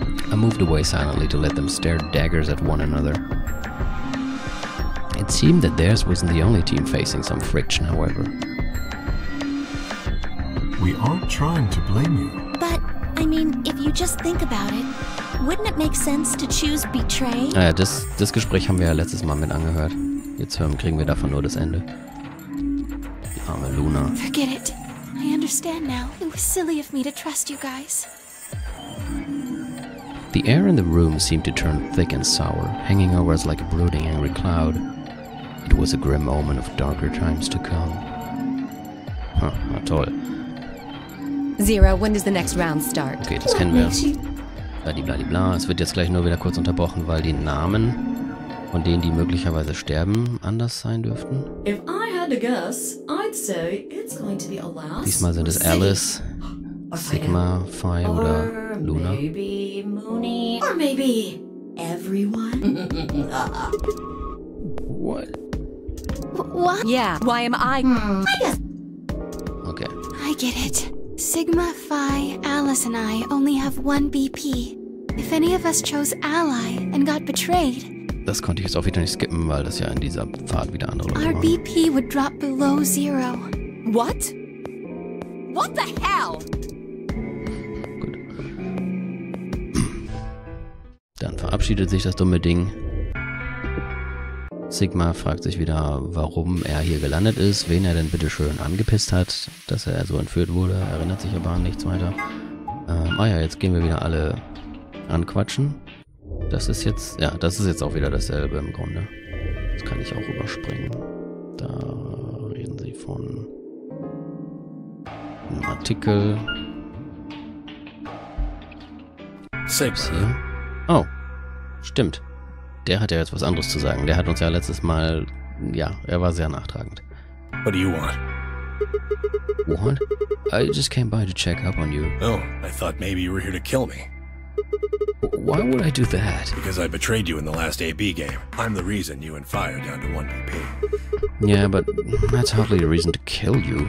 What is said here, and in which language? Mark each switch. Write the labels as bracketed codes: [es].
[en] I moved away silently to let them stare daggers at one another. It seemed that theirs wasn't the only team facing some friction, however. We aren't trying to blame you. But, I mean, if you just think about it, wouldn't it make sense to choose betray? [de] Naja, das Gespräch haben wir ja letztes Mal mit angehört. Jetzt kriegen wir davon nur das Ende. Die arme Luna. [en] Forget it. I understand now. It was silly of me to trust you guys. The air in the room seemed to turn thick and sour, hanging over us like a brooding angry cloud. It was a grim omen of darker times to come. [de] Na toll. [en] Zero, when does the next round start? [de] Okay, das kennen wir. Bladibladibla. Es wird jetzt gleich nur wieder kurz unterbrochen, weil die Namen von denen, die möglicherweise sterben, anders sein dürften. [en] If I had to guess, I'd say it's going to be Alas. [de] Diesmal sind es Alice, Sigma, Phi oder Luna. [en] Maybe Mooney. Or maybe everyone. What? What? Yeah, why am I guess. Okay. I get it. Sigma, Phi, Alice and I only have one BP. If any of us chose ally and got betrayed, [de] Das konnte ich jetzt auch wieder nicht skippen, weil das ja in dieser Fahrt wieder andere Leute [en] our [de] waren. [en] BP would drop below 0. What? What the hell? [de] Gut. Dann verabschiedet sich das dumme Ding. Sigma fragt sich wieder, warum er hier gelandet ist, wen er denn bitte schön angepisst hat, dass er so entführt wurde, erinnert sich aber an nichts weiter. Ja, jetzt gehen wir wieder alle anquatschen. Das ist jetzt auch wieder dasselbe im Grunde. Das kann ich auch überspringen. Da reden sie von einem Artikel. [en] Six. [de] Hier. Oh, stimmt. Der hat ja jetzt was anderes zu sagen. Der hat uns ja letztes Mal, ja, er war sehr nachtragend. [en] What do you want? What? I just came by to check up on you. Oh, I thought maybe you were here to kill me. Why would I do that? Because I betrayed you in the last AB game. I'm the reason you and Phi are down to 1 BP. Yeah, but that's hardly a reason to kill you.